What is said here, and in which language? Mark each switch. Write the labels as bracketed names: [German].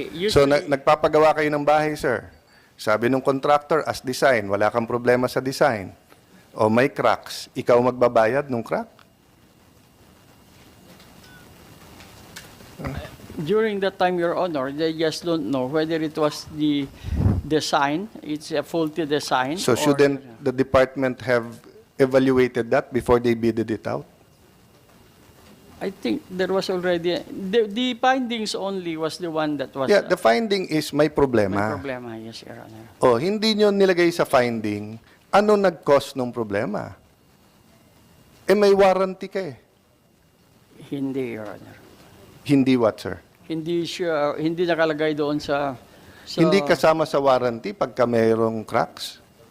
[Filipino] So, nagpapagawa kayo ng bahay, sir. Sabi nung contractor, as design, wala kang problema sa design. O may cracks, ikaw magbabayad nung crack? [English] During that time, Your Honor, they just don't know whether it was the design, it's a faulty design. So, shouldn't the department have evaluated that before they bidded it out? I think there was already, the findings only was the one that was. Yeah, the finding is [Filipino] may may problema. problema, [English] yes, Your Honor. [Filipino] O, hindi nyo nilagay sa finding, ano nag-cause ng problema? Eh, may warranty ka eh. Hindi, [English] Your Honor. [Filipino] Hindi [English] what, sir? [Filipino] Hindi nakalagay doon sa Hindi kasama sa warranty pagka mayroong cracks.